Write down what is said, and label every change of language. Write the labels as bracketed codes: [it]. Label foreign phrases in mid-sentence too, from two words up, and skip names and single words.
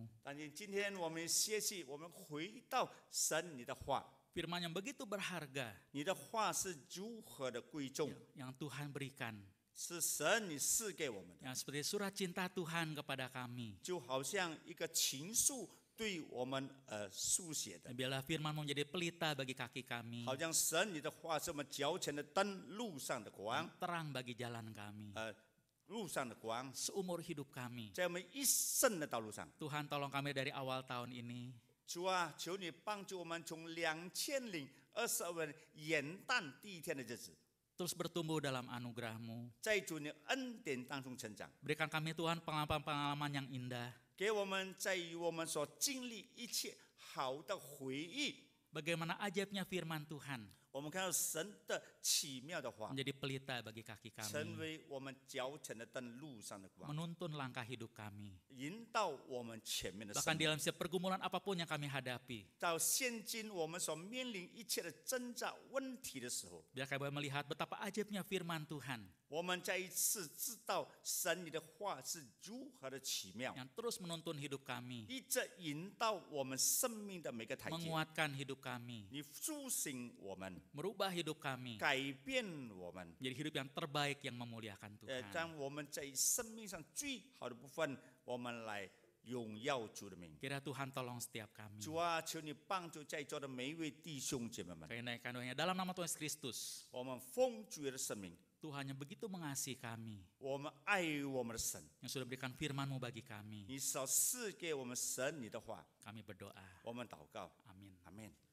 [zh] 但是今天我们学习，我们回到神你的话， [id] Firman yang begitu berharga [zh] 你的话是如何的贵重， [id] yang Tuhan berikan. [zh] 是神你赐给我们的， [id] Yang seperti surat cinta Tuhan kepada kami. [zh] 就好像一个情书对我们书写的， [id] Dan biarlah firman-Mu menjadi pelita bagi kaki kami. [zh] 好像神你的话是我们脚前的灯，路上的光， [id] Terang bagi jalan kami. [zh] 路上的光， [id] Seumur hidup kami. [zh] 在我们一生的道路上。 [id] Tuhan tolong kami dari awal tahun ini. [zh] 主啊，求你帮助我们从2022年元旦第一天的日子， [id] Terus bertumbuh dalam anugerah-Mu. [zh] 在主你恩典当中成长， [id] Berikan kami Tuhan pengalaman-pengalaman yang indah. [zh] 给我们在于我们所经历一切好的回忆。 [id] Bagaimana ajaibnya firman Tuhan [zh] 我们看到神的奇妙的话， [id] menjadi pelita bagi kaki [zh] 成 [id] kami. [zh] 为我们脚前的灯，路上的光， [id] Menuntun langkah hidup kami. [zh] 引导我们前面的生 [id] Bahkan di [zh] 命。 [id] dalam setiap pergumulan apapun yang kami hadapi. [zh] 到现今我们所面临一切的挣扎问题的时候， [id] Biar kami boleh melihat betapa ajaibnya firman Tuhan [zh] 我们再一次知道神你的话是如何的奇妙， [id] yang terus menuntun hidup kami. [zh] 一直引导我们生命的每个台阶。 [id] Menguatkan hidup kami. [zh] 你苏醒我们， [id] Merubah hidup kami. [zh] 改变我们， [id] Menjadi hidup yang terbaik yang memuliakan Tuhan. [zh] 让我们在生命上最好的部分，我们来荣耀主的名。 [id] Kira Tuhan tolong setiap kami. [zh] 主啊，求你帮助在座的每一位弟兄姐妹们， [id] Kenaikkan doanya dalam nama Tuhan Yesus Kristus. [zh] 我们奉主的生命， [id] Tuhan yang begitu mengasihi kami. [zh] 我们爱我们的神， [id] Yang sudah berikan firman-Mu bagi kami. [zh] 你所赐给我们神你的话， [id] Kami berdoa. [zh] 我们祷告， [id] Amin. [zh] 阿门。